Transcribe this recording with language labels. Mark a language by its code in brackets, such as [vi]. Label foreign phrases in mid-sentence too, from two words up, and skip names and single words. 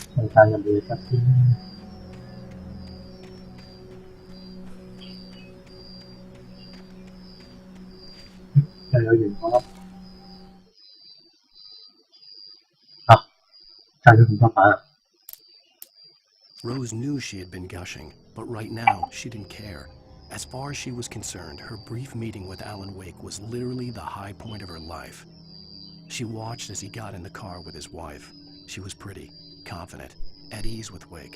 [yue] 晒入面嘅汁先。又有元火粒。啊！炸咗咁多板啊！ [en] Rose knew she had been gushing, but right now she didn't care. As far as she was concerned, her brief meeting with Alan Wake was literally the high point of her life. She watched as he got in the car with his wife. She was pretty, confident, at ease with Wake.